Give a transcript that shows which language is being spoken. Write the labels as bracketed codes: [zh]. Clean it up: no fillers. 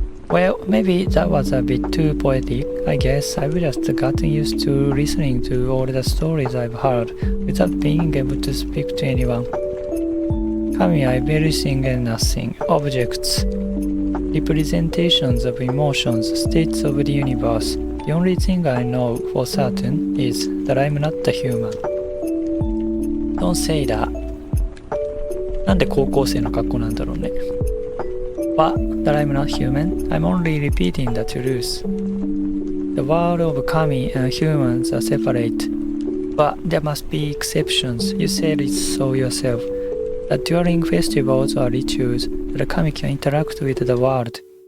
[en] Well, maybe that was a bit too poetic. I guess I've just gotten used to listening to all the stories I've heard without being able to speak to anyone. Kami are everything and nothing, objects, representations of emotions, states of the universe. The only thing I know for certain is that I'm not a human. Don't say that. [ja] なんで高校生の格好なんだろうね。 [en] What? That I'm not human? I'm only repeating the truth. The world of kami and humans are separate. But there must be exceptions. You said it so yourself. That during festivals or rituals, the kami can interact with the world.